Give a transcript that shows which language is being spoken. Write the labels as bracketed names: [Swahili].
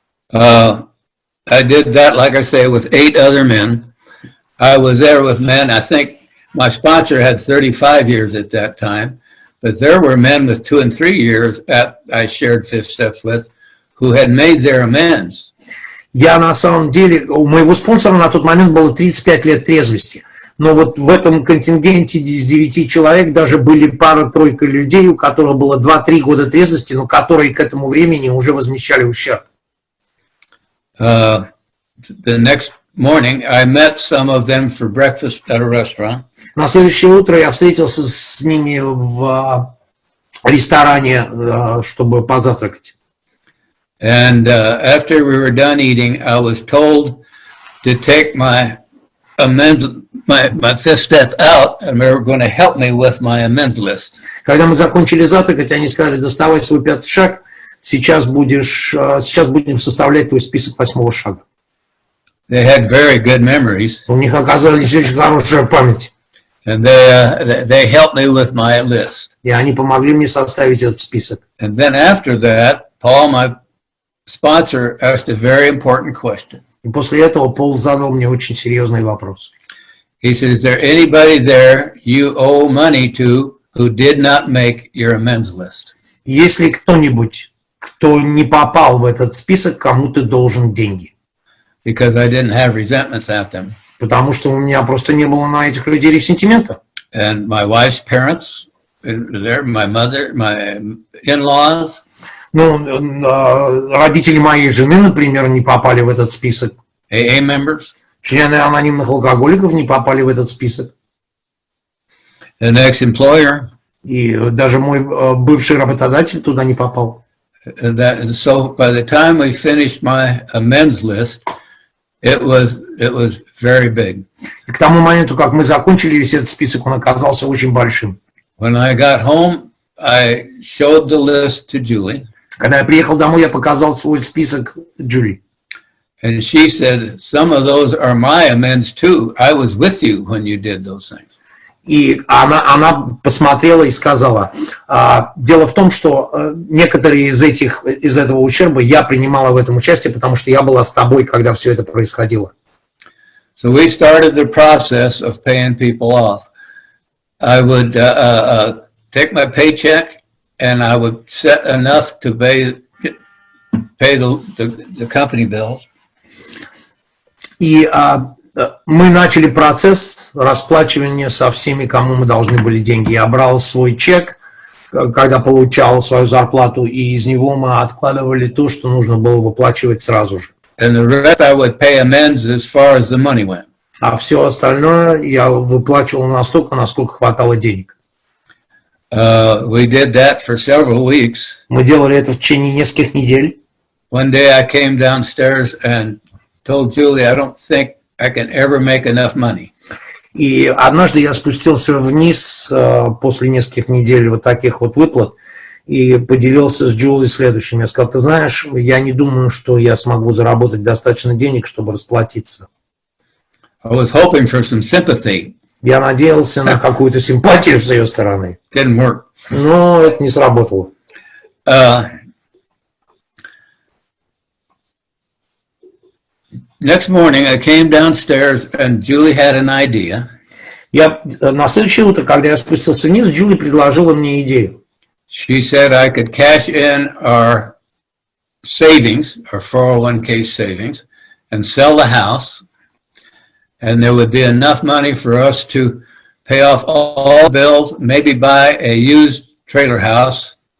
[English] I did that, like I say, with 8 other men. I was there with men. I think my sponsor had 35 years at that time, but there were men with 2 and 3 years that I shared fifth steps with who had made their amends. [Russian] Я на самом деле, у моего спонсора на тот момент было 35 лет трезвости. Но вот в этом контингенте из 9 человек даже были пара-тройка людей, у которых было 2-3 года трезвости, но которые к этому времени уже возмещали ущерб. [English] The next morning, I met some of them for breakfast at a restaurant. [Russian] На следующее утро я встретился с ними в ресторане, чтобы позавтракать. [English] And after we were done eating, I was told to take my amends, my fifth step out, and they were going to help me with my amends list. [Russian] Когда мы закончили завтракать, они сказали: доставай свой 5-й шаг, сейчас будем составлять твой список 8-го шага. [English] They had very good memories. [Russian] У них оказалась очень хорошая память. [English] And they helped me with my list. [Russian] И они помогли мне составить этот список. [English] And then after that, Paul, my sponsor, asked a very important question. [Russian] И после этого Пол задал мне очень серьезный вопрос. [English] He said, is there anybody there you owe money to who did not make your amends list? [Russian] Есть ли кто-нибудь, кто не попал в этот список, кому ты должен деньги? [English] Because I didn't have resentments at them. [Russian] Потому что у меня просто не было на этих людей ресентимента. [English] And my wife's parents, there, my mother, my in-laws. [Russian] Ну, родители моей жены, например, не попали в этот список. [English] AA members. [Russian] Члены анонимных алкоголиков не попали в этот список. [English] An ex-employer. [Russian] И даже мой бывший работодатель туда не попал. [English] So by the time we finished my amends list, it was very big. [Russian] И к тому моменту, как мы закончили весь этот список, он оказался очень большим. [English] When I got home, I showed the list to Julie. [Russian] Когда я приехал домой, я показал свой список Джули. [English] And she said, some of those are my amends too. I was with you when you did those things. [Russian] И она посмотрела и сказала: дело в том, что некоторые из этого ущерба я принимала в этом участие, потому что я была с тобой, когда все это происходило. [English] So we started the process of paying people off. I would take my paycheck and I would set enough to pay the company bills. [Russian] И мы начали процесс расплачивания со всеми, кому мы должны были деньги. Я брал свой чек, когда получал свою зарплату, и из него мы откладывали то, что нужно было выплачивать сразу же. [English] And the rest I would pay amends as far as the money went. [Russian] А все остальное я выплачивал настолько, насколько хватало денег. [English] We did that for several weeks. [Russian] Мы делали это в течение нескольких недель. [English] One day I came downstairs and told Julie, I don't think I can ever make enough money. [Russian] И однажды я спустился вниз после нескольких недель вот таких вот выплат и поделился с Джули следующим. Я сказал, ты знаешь, я не думаю, что я смогу заработать достаточно денег, чтобы расплатиться. [English] I was hoping for some sympathy. [Russian] Я надеялся на какую-то симпатию с ее стороны. [English] Didn't work. [Russian] Но это не сработало. [English] Next morning I came downstairs and Julie had an idea. [Russian] На следующее утро, когда я спустился вниз, Джули предложила мне идею. [English] She said I could cash in our savings, our 401k savings, and sell the house, and there would be enough money for us to pay off all bills, maybe buy a used trailer house.